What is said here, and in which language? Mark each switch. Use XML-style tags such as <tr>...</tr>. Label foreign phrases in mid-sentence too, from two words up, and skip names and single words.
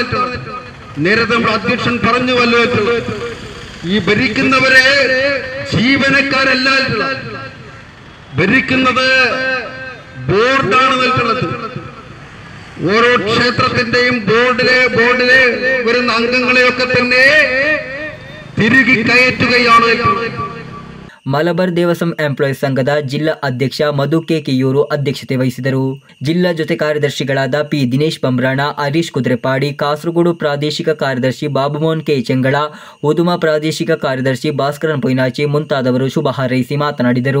<ml>നേരത്തെ നമ്മുടെ അധ്യക്ഷൻ പറഞ്ഞുവല്ലോ, ഈ ഭരിക്കുന്നവരെ ജീവനക്കാരല്ല, ഭരിക്കുന്നത് ബോർഡാണ് നിൽക്കുന്നത്. ഓരോ ക്ഷേത്രത്തിന്റെയും ബോർഡിലെ വരുന്ന അംഗങ്ങളെയൊക്കെ തന്നെ തിരികെ കയറ്റുകയാണ്.</ml> <kn>ಮಲಬಾರ್ ದೇವಸ್ವಂ ಎಂಪ್ಲಾಯೀಸ್ ಸಂಘದ ಜಿಲ್ಲಾ ಅಧ್ಯಕ್ಷ ಮಧು ಕೆ ಕಿಯೂರು ಅಧ್ಯಕ್ಷತೆ ವಹಿಸಿದರು. ಜಿಲ್ಲಾ ಜೊತೆ ಕಾರ್ಯದರ್ಶಿಗಳಾದ ಪಿ ದಿನೇಶ್ ಬಂಬ್ರಾಣ, ಹರೀಶ್ ಕುದುರೆಪಾಡಿ, ಕಾಸರಗೋಡು ಪ್ರಾದೇಶಿಕ ಕಾರ್ಯದರ್ಶಿ ಬಾಬುಮೋಹನ್ ಕೆ ಚೆಂಗಳ, ಉದುಮಾ ಪ್ರಾದೇಶಿಕ ಕಾರ್ಯದರ್ಶಿ ಭಾಸ್ಕರನ್ ಪೊಯ್ನಾಚಿ ಮುಂತಾದವರು ಶುಭ ಹಾರೈಸಿ ಮಾತನಾಡಿದರು.</kn>